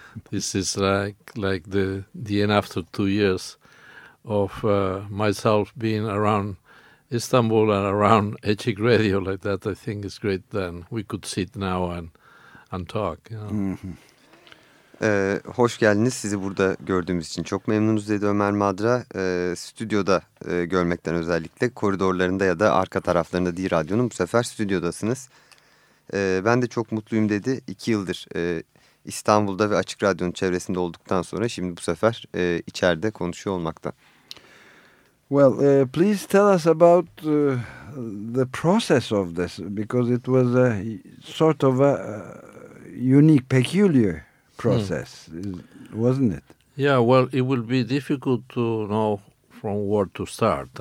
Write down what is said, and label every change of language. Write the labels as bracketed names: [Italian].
[English] This is like the end after 2 years of myself being around Istanbul and around Açık Radyo like that. I think it's great then we could sit now and talk, you know. Mm-hmm. [Turkish] Hoş geldiniz. Sizi burada gördüğümüz için çok memnunuz dedi Ömer Madra. Stüdyoda görmekten özellikle. Koridorlarında ya da arka taraflarında değil radyonun. Bu sefer stüdyodasınız. Ben de çok mutluyum dedi. 2 yıldır İstanbul'da ve Açık Radyo'nun çevresinde olduktan sonra şimdi bu sefer içeride konuşuyor olmakta. [English] Well, please tell us about the process of this because it was a sort of a unique, peculiar process, wasn't it? Yeah, well, it will be difficult to know from where to start.